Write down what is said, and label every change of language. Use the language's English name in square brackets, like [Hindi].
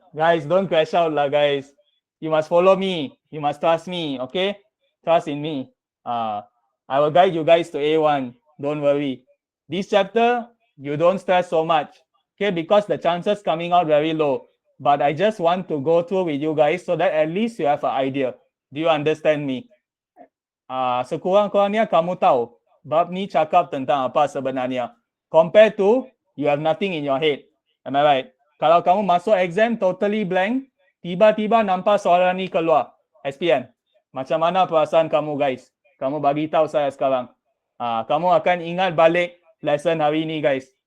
[English] Guys, don't crash out lah, guys. You must follow me. You must trust me, okay? Trust in me. I will guide you guys to A1. Don't worry. This chapter, you don't stress so much, okay? Because the chances coming out very low. But I just want to go through with you guys so that at least you have an idea. Do you understand me? [Malay] Sekurang-kurangnya kamu tahu bab ni cakap tentang apa sebenarnya. [English] Compared to you have nothing in your head. Am I right? [Malay] Kalau kamu masuk exam [English] totally blank, [Malay] tiba-tiba nampak soalan ni keluar, SPM. Macam mana perasaan kamu, guys? Kamu bagi tahu saya sekarang. Kamu akan ingat balik lesson hari ni, guys.